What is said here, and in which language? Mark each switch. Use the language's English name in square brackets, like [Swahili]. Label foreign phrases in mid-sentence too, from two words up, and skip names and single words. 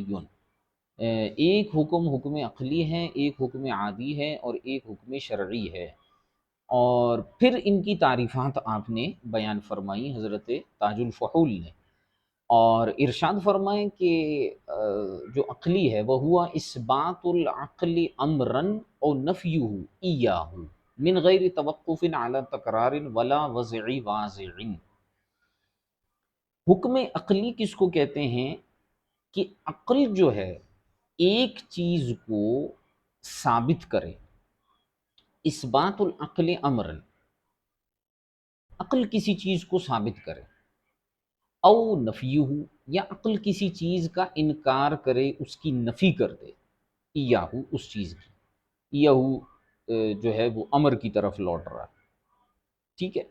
[Urdu] ایک حکم عقلی ہے، ایک حکم عادی ہے، اور ایک حکم شرعی ہے۔ اور پھر ان کی تعریفات آپ نے بیان فرمائی حضرت تاج الفحول نے، اور ارشاد فرمائیں کہ جو عقلی ہے وہ ہوا [Arabic] اثبات العقل امرا او نفیہ ایاہ من غیر توقف علی تکرار ولا وضع واضع۔ [Urdu] حکم عقلی کس کو کہتے ہیں؟ کہ عقل جو ہے ایک چیز کو ثابت کرے، [Arabic] اثبات العقل امرا، [Urdu] عقل کسی چیز کو ثابت کرے، [Arabic] او نفیہ، [Urdu] یا عقل کسی چیز کا انکار کرے، اس کی نفی کر دے، ایاہو، اس چیز کی، ایاہو جو ہے وہ امر کی طرف لوٹ رہا ہے، ٹھیک ہے۔